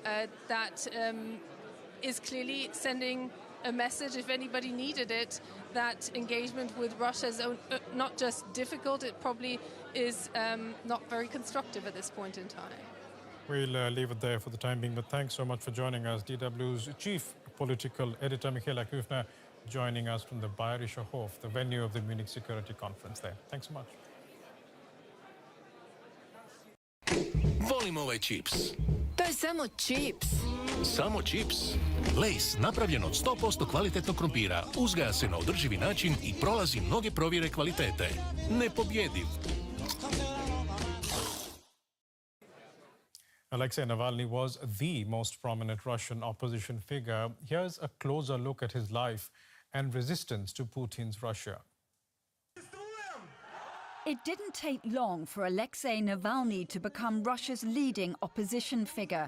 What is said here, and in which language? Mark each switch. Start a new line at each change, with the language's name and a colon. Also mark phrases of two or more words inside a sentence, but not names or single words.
English: That is clearly sending a message, if anybody needed it, that engagement with Russia is not just difficult, it probably is not very constructive at this point in time. We'll leave it there for the time being, but thanks so much for joining us. DW's chief political editor, Michaela Küfner, joining us from the Bayerischer Hof, the venue of the Munich Security Conference there. Thanks so much.
Bosnian: Volim ovaj čips. To je samo čips. Samo čips. Lay's napravljen od 100% kvalitetnog krompira, uzgaja se na održivi način i prolazi mnoge provjere kvalitete. Nepobjediv.
English: Alexei Navalny was the most prominent Russian opposition figure. Here's a closer look at his life and resistance to Putin's Russia. It didn't take long for Alexei Navalny to become Russia's leading opposition figure.